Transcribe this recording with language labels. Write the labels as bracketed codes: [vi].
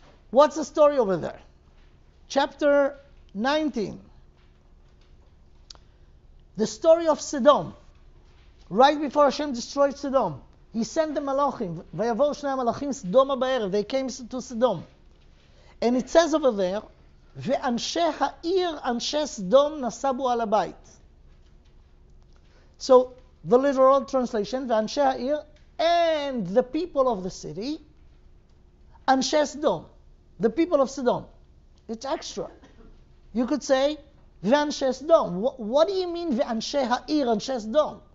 [en] What's the story over there? Chapter 19. The story of Sodom. Right before Hashem destroyed Sodom, He sent the Malachim. [he] ויבואו שני המלאכים סדומה בערב. [en] They came to Sodom. And it says over there, [he] ואנשי העיר, אנשי סדום, נסבו על הבית. [en] So, the literal translation, [he] ואנשי העיר, [en] and the people of the city, [he] אנשי סדום, [en] the people of Sodom. It's extra. You could say, [he] ואנשי סדום. [en] What do you mean, [he] ואנשי העיר, אנשי סדום?